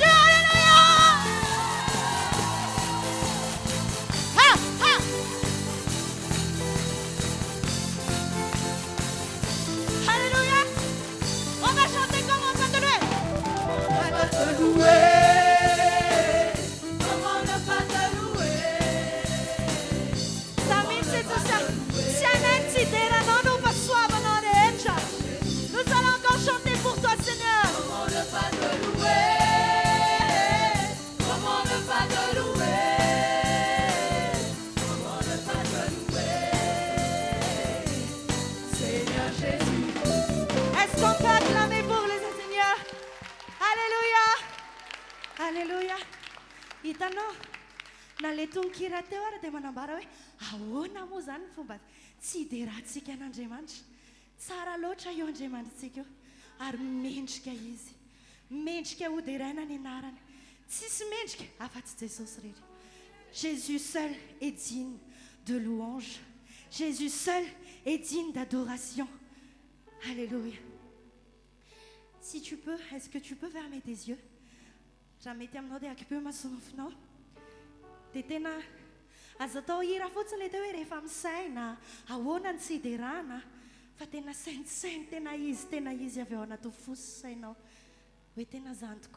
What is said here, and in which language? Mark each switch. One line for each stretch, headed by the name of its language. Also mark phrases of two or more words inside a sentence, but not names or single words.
French: Alléluia. Ha, ha. Alléluia. On va chanter comme on va te louer. On va te louer. Comment ne pas te louer? Amici, tu siamo della non passuavano reggia. Nous allons encore chanter pour toi, Seigneur. Comment ne pas te louer? Comment ne pas te louer? Comment ne pas te louer? Seigneur Jésus. Est-ce qu'on peut acclamer pour le Seigneur? Alléluia. Alléluia.
Malagasy: Hitanao, naletony kira teo ary dia manambara hoe ahoana moa zany ny fomba tsy dia rahantsika an'Andriamanitra. Tsara loatra io Andriamanitritsika io ary mendrika izy. Mendrika hoderaina ny anarany. Tsisy mendrika afa-tsy Jesosy rery.
French: Jésus seul est digne de louange. Jésus seul est digne d'adoration. Alléluia. Si tu peux, est-ce que tu peux fermer tes yeux?
Malagasy: Ramety aminao dia akipeo masonofinao. Dia tena azo atao hira fotsiny le teo hoe rehefa misaina ahoana ny tsy hiderana fa tena sainty tena izy avy ao anaty fosy sainao hoe tena zany tokoa.